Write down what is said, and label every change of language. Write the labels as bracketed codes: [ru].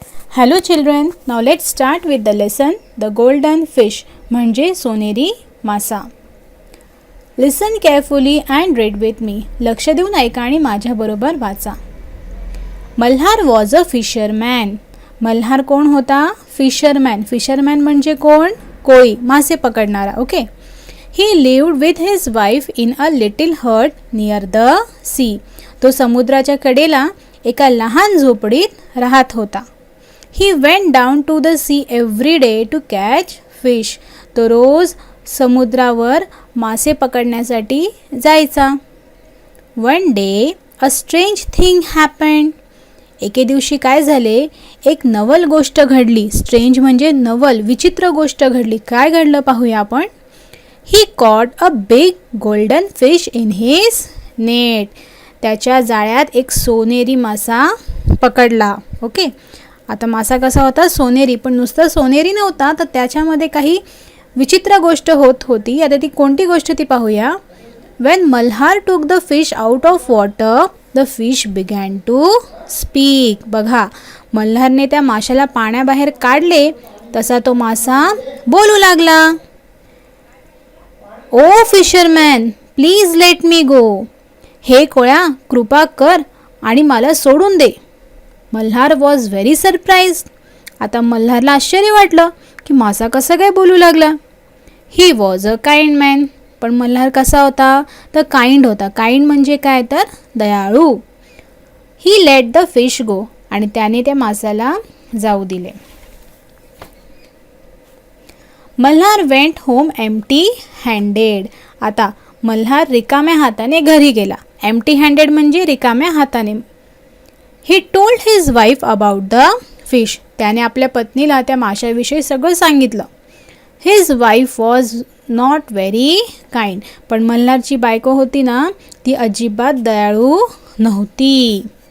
[en] Hello children, now let's start with the lesson The Golden Fish [mr] म्हणजे सोनेरी मासा. [en] Listen carefully and read with me. [mr] लक्ष देऊन ऐका आणि माझ्याबरोबर वाचा. [en] Malhar was a fisherman. [mr] Malhar कोण होता? फिशरमॅन. फिशरमॅन म्हणजे कोण? कोळी, मासे पकडणारा. Okay. [en] He lived with his wife in a little hut near the sea. [mr] तो समुद्राच्या कडेला एका लहान झोपडीत राहत होता. [en] He went down to the sea every day to catch fish. [mr] तो रोज समुद्रावर मासे पकडण्यासाठी जायचा. [en] One day a strange thing happened. [mr] एके दिवशी काय झाले? एक नवल गोष्ट घडली. स्ट्रेंज म्हणजे नवल, विचित्र गोष्ट घडली. काय घडलं पाहूया आपण. [en] He caught a big golden fish in his net. [mr] त्याच्या जाळ्यात एक सोनेरी मासा पकडला. ओके. आता मासा कसा होता? सोनेरी. पण नुसतं सोनेरी नव्हता, तर त्याच्यामध्ये काही विचित्र गोष्ट होत होती. आता ती कोणती गोष्ट ती पाहूया. [en] When Malhar took the fish out of water, the fish began to speak. [mr] बघा, मल्हारने त्या माशाला पाण्याबाहेर काढले तसा तो मासा बोलू लागला. [en] Oh fisherman, please let me go. [mr] हे कोळ्या, कृपा कर आणि मला सोडून दे. [en] Malhar was very surprised. [mr] आता मल्हारला आश्चर्य वाटलं की मासा कसा काय बोलू लागला. [en] He was a kind man. [mr] पण मल्हार कसा होता? तर काइंड होता. काइंड म्हणजे काय? तर दयाळू. [en] He let the fish go. [mr] आणि त्याने त्या मासाला जाऊ दिले. [en] Malhar went home empty handed. [mr] आता मल्हार रिकाम्या हाताने घरी गेला. [en] empty handed [mr] म्हणजे रिकाम्या हाताने. [en] He told his wife about the fish. [mr] त्याने आपल्या पत्नीला त्या माशाविषयी सगळं सांगितलं. [en] His wife was not very kind. [mr] पण मल्हारची बायको होती ना, ती अजिबात दयाळू नव्हती.